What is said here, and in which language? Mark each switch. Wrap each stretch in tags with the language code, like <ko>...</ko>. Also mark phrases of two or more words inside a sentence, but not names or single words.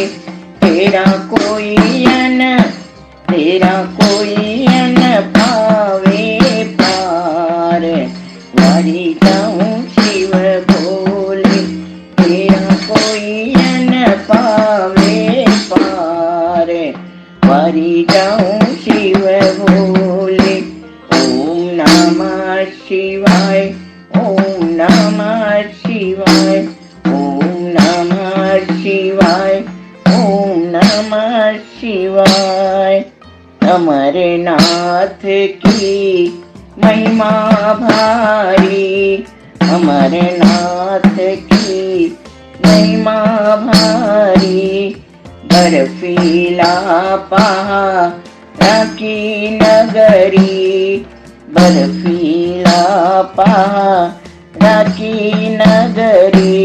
<hi>तेरा कोई अन पावे पार, वारी जाऊं शिव भोले। तेरा कोई अन पावे पार, वारी जाऊं शिव भोले।</hi> <sa>ओम नमः शिवाय, ओम नमः शिवाय, ओम नमः शिवाय, ओम नमः शिवाय।</sa> <hi>अमरनाथ की महिमा भारी, अमरनाथ की महिमा भारी। बर्फीला पहाड़ की नगरी, बर्फीला पहाड़ की नगरी।</hi>